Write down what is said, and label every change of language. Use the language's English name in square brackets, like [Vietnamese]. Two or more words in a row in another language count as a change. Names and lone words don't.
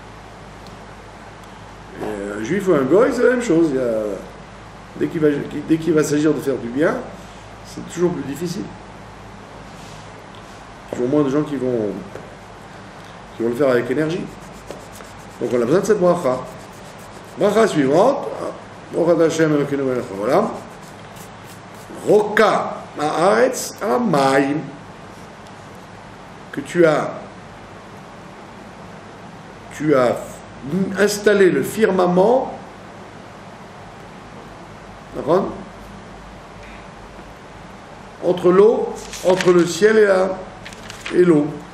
[French] Et un juif ou un goy, c'est la même chose. Dès qu'il va s'agir de faire du bien, c'est toujours plus difficile. Toujours moins de gens qui vont le faire avec énergie. Donc on a besoin de cette bracha. Bracha suivante. [Hebrew] ברכה השם אלוקינו מלך העולם. רוקע הארץ המים. [French] Que tu as installé le firmament, entre l'eau, entre le ciel et l'eau.